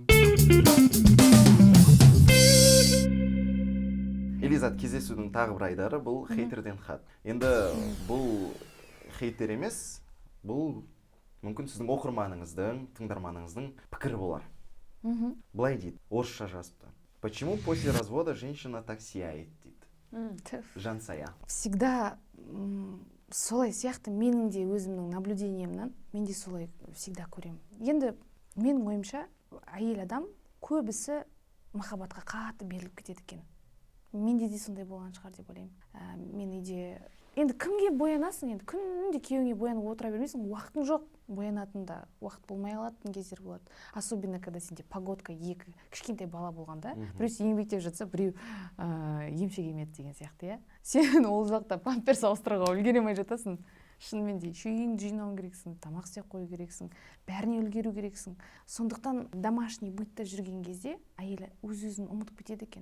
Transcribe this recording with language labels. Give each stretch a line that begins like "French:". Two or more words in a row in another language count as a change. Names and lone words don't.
Kazakh: Элизат, кездесудің тағы бір айдары бұл хейтерден хат. Енді бұл хейтер емес, бұл мүмкін сіздің оқырманыңыздың, тыңдарманыңыздың пікірі болар. Былай дейді, орысша жазыпты.
Russian: Почему после развода женщина так сияет,
Kazakh: дейді. Жансая. Всегда солай сияқты менің де өзімнің наблюдениемнен мен де солай всегда көремін. Енді менің ойымша әйел адам көбісі махаббатқа қатты беріліп кетеді екен. Менде де сондай болған шығар деп ойлаймын. Мен үйде енді кімге боянасың, енді күнде күйеуіңе боянып отыра бермейсің, уақытың жоқ, боянатын да уақыт болмай қалатын кездер болады.
Russian: Особенно когда
Kazakh: сенде погодка, екі кішкентай бала болғанда, біреу еңбектеп жатса, біреу емшек емеді деген сияқты, иә. Сен ол жақта памперс ауыстыруға үлгеремей жатасың. Шынымен де үйіңді жинауың керексің, тамақ істеп қою керексің, бәріне үлгеру керексің. Сондықтан
Russian: домашний бытта
Kazakh: жүрген кезде әйел өз-өзін ұмытып кетеді екен.